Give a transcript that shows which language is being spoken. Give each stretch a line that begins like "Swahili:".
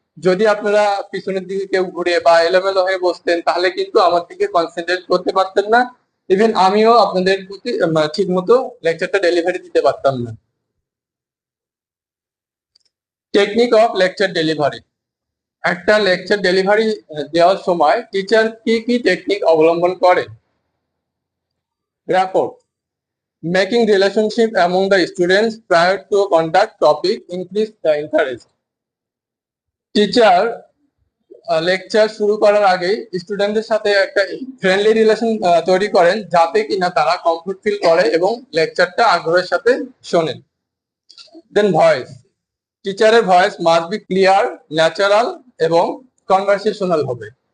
Bangla: যদি আপনারা পিছনের দিকে কেউ ঘুরে বা এলোমেলো হয়ে বসতেন তাহলে কিন্তু আমার দিকে কনসেন্ট্রেট করতে পারতেন না, ইভেন আমিও আপনাদের প্রতি ঠিক মতো লেকচারটা ডেলিভারি দিতে পারতাম না। টেকনিক অফ লেকচার ডেলিভারি, একটা লেকচার ডেলিভারি দেওয়ার সময় টিচার কি কি টেকনিক অবলম্বন করে। Rapport,
English: Making relationship among the students prior to conduct topic increase the interest.
Bangla: Teacher lecture শুরু করার আগেই স্টুডেন্টদের সাথে একটা ফ্রেন্ডলি রিলেশন তৈরি করেন, যাতে কিনা তারা কমফোর্ট ফিল করে এবং লেকচারটা আগ্রহের সাথে শোনেন।
English: Then voice, টিচারের voice must be clear, natural এবং conversational হবে।